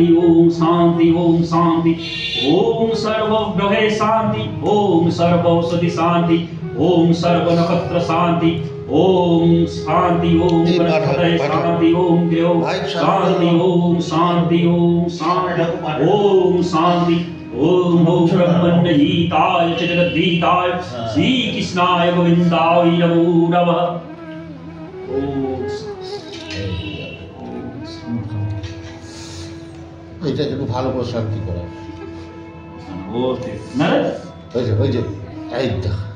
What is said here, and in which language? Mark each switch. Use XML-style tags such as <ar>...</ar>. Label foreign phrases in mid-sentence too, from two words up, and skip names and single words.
<sa>ओम शांति ओम शांति ओम सर्व ग्रहे शांति ओम सर्व औषधि शांति ओम सर्व नक्षत्र शांति ओम शांति ओम गणपतये शांति ओम देव शांति ओम शांति ओम शांति ओम शांति ओम ब्रह्मण्य हिताय च जगद्धिताय श्री कृष्णाय गोविंदाय नमो नमः ओम</sa> <bn>এটা একটু ভালো করে শান্তি করা ওতে না ওই যে এই তো</bn>